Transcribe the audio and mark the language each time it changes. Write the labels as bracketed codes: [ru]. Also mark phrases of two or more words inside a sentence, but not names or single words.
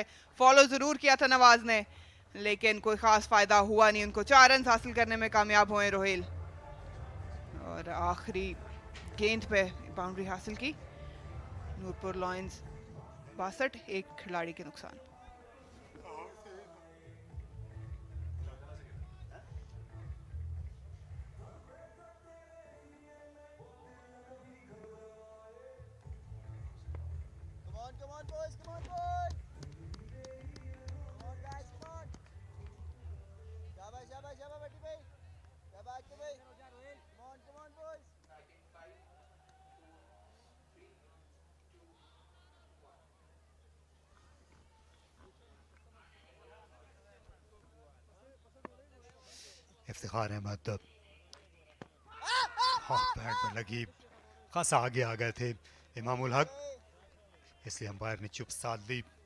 [hi] फॉलो ज़रूर किया था नवाज ने, लेकिन कोई ख़ास फ़ायदा हुआ नहीं उनको। 4 रन हासिल करने में कामयाब हुए रोहेल, और आखिरी गेंद पे बाउंड्री हासिल की। नूरपुर लॉयंस 62, एक खिलाड़ी के नुकसान। [en] Come on, boys, come on, boys. Come on, guys, come on. [hi] शाबाश, शाबाश, शाबाश, Bati भाई. शाबाश, भाई. [en] Come on, boys. [hi] इफ्तिखार अहमद बैट पर लगी, खासा आगे आ गए थे इमामुल हक, इसलिए अंपायर ने चुप साध ली।